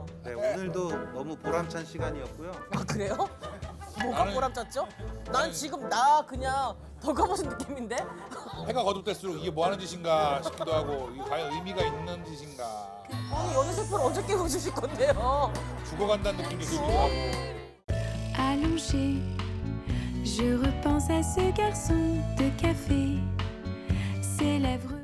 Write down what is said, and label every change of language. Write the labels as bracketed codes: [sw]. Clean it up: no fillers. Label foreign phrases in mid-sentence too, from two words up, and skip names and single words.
[ko] 네, 오늘도 너무 보람찬 시간이었고요. 아 그래요? 뭐가 나는- 보람찼죠? 난 지금 나 그냥 벌거벗은 느낌인데? 해가 거듭될수록 이게 뭐 하는 짓인가 싶기도 하고 이게 과연 의미가 있는 짓인가 아니 연애 세포를 어저께 해주실 건데요. 죽어간다는 느낌이 들기도 하고 [fr] Allongé, je repense à ce garçon de café, ses lèvres